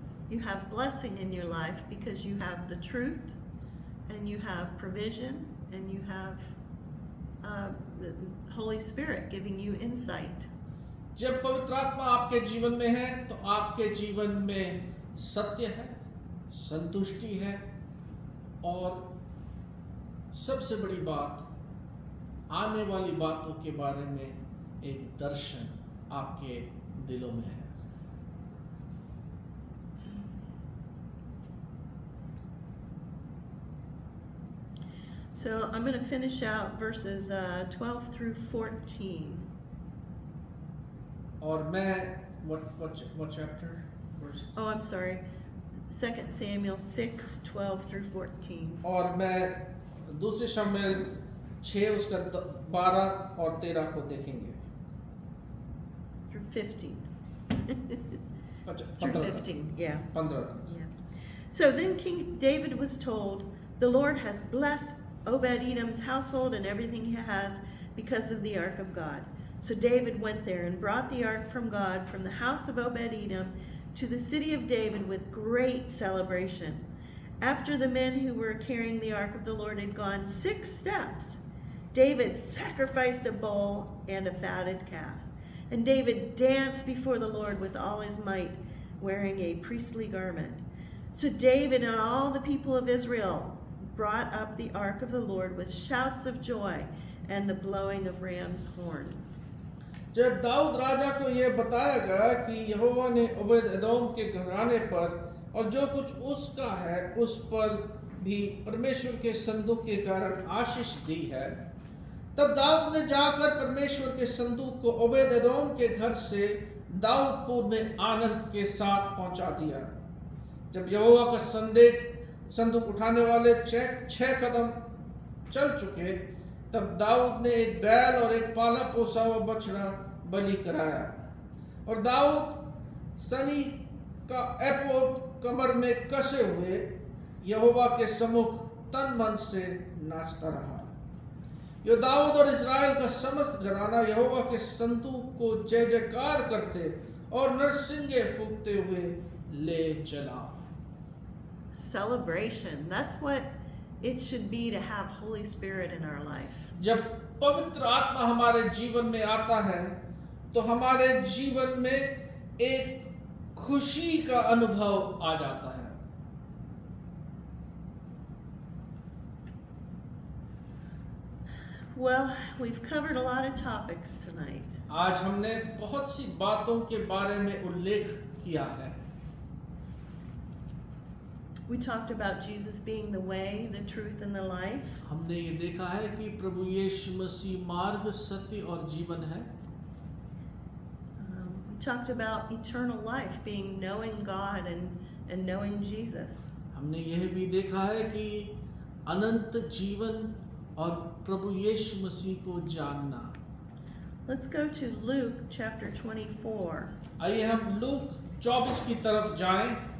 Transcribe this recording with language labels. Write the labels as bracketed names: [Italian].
[English] You have blessing in your life because you have the truth, and you have provision, and you have the Holy Spirit giving you insight. [Hindi] जब पवित्र आत्मा आपके जीवन में है तो आपके जीवन में सत्य है, संतुष्टि है, और सबसे बड़ी बात, आने वाली बातों के बारे में एक दर्शन आपके दिलों में है। [English] So I'm going to finish out verses 12 through 14. [Hindi] और मैं [English] what chapter? Verse? Oh, I'm sorry. 2 Samuel 6, 12 through 14. [Hindi] और मैं दूसरे शमूएल 6 उसका 12 और 13 को देखेंगे। [English] Through 15. [Hindi] अच्छा, [English] Through 15 15, yeah. 15 Yeah. So then King David was told, The Lord has blessed Obed-Edom's household and everything he has because of the ark of God. So David went there and brought the ark from God from the house of Obed-Edom to the city of David with great celebration. After the men who were carrying the ark of the Lord had gone 6 steps, David sacrificed a bull and a fatted calf. And David danced before the Lord with all his might, wearing a priestly garment. So David and all the people of Israel brought up the ark of the Lord with shouts of joy and the blowing of ram's horns. [Hindi] जब दाऊद राजा को यह बताया गया कि यहोवा ने Obed-Edom के घराने पर और जो कुछ उसका है उस पर भी परमेश्वर के संदूक के कारण आशीष दी है, तब दाऊद ने जाकर परमेश्वर के संदूक को ओबेद-एदोम के घर से दाऊदपुर में आनंद के साथ पहुंचा दिया। जब यहोवा का संदूक उठाने वाले 6 कदम चल चुके, तब दाऊद ने एक बैल और एक पाला पोसा हुआ बछड़ा बलि कराया, और दाऊद सनी का एपोद कमर में कसे हुए यहोवा के सम्मुख तन मन से नाचता रहा। यो दाऊद और इस्राएल का समस्त घराना यहोवा के संदूक को जय जयकार करते और नरसिंगे फूंकते हुए ले चला। [English] Celebration. That's what it should be to have Holy Spirit in our life. [Hindi] जब पवित्र आत्मा हमारे जीवन में आता है तो हमारे जीवन में एक खुशी का अनुभव आ जाता है। [English] Well, we've covered a lot of topics tonight. [Hindi] आज हमने बहुत सी बातों के बारे में उल्लेख किया है। [English] We talked about Jesus being the way, the truth, and the life. [Hindi] हमने ये देखा है कि प्रभु यीशु मसीह मार्ग, सत्य और जीवन है। [English] We talked about eternal life being knowing God and knowing Jesus. [Hindi] हमने यह भी देखा है कि अनंत जीवन और प्रभु यीशु मसीह को जानना। [English] Let's go to Luke chapter 24. [Hindi] आइए हम लूक 24 की तरफ जाएं।